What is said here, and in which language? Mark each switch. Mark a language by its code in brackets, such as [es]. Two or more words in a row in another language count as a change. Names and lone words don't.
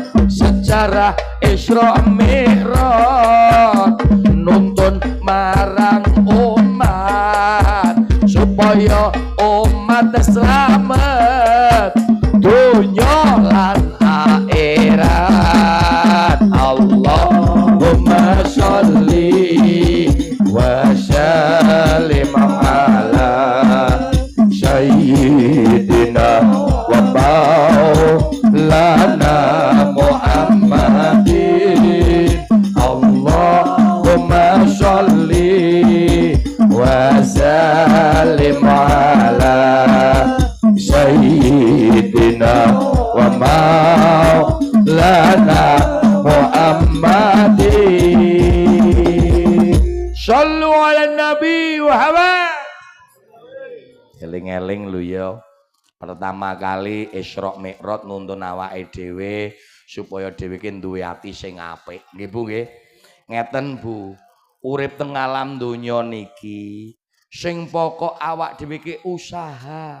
[jv] Sejarah Isra Mi'raj nuntun marang umat supaya umat selamat dunya lan akhirat. [ar] اللهم صل وسلم على سيدنا ومولانا محمد. اللهم صل وسلم على سيدنا ومولانا محمد. صلوا على نبي محمد. [jv] Eling-eling lho ya. Pertama kali Isra Mi'raj nuntun awake dhewe supaya dhewe ki duwe ati sing apik. Nggih Bu nggih. Ngeten Bu. Urip teng alam donya niki sing pokok awak dhewe ki usaha.